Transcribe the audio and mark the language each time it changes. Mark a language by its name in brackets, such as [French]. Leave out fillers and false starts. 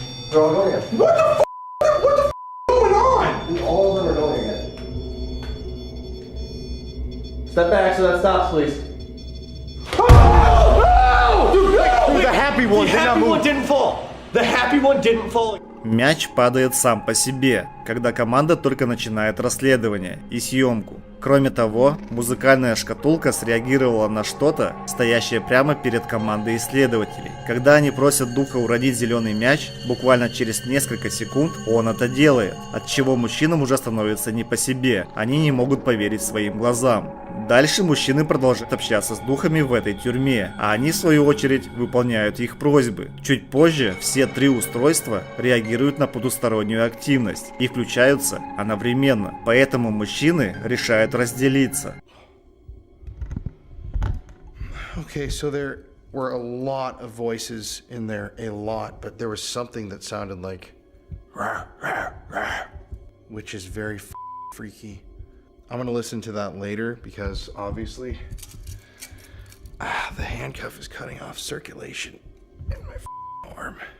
[English] They're all going again. What the going on? All of them are going again. Step back so that stops, please. The happy one The happy one didn't fall. The happy one didn't fall. [Russian] Мяч падает сам по себе, когда команда только начинает расследование и съемку. Кроме того, музыкальная шкатулка среагировала на что-то, стоящее прямо перед командой исследователей. Когда они просят духа уродить зеленый мяч, буквально через несколько секунд он это делает, от чего мужчинам уже становится не по себе, они не могут поверить своим глазам. Дальше мужчины продолжают общаться с духами в этой тюрьме, а они в свою очередь выполняют их просьбы. Чуть позже все 3 устройства реагируют на потустороннюю активность и включаются одновременно, поэтому мужчины решают разделиться. [English] Okay, so there were a lot of voices in there, a lot, but there was something that sounded like rah, rah, rah, which is very freaky. I'm gonna listen to that later because obviously the handcuff is cutting off circulation in my arm.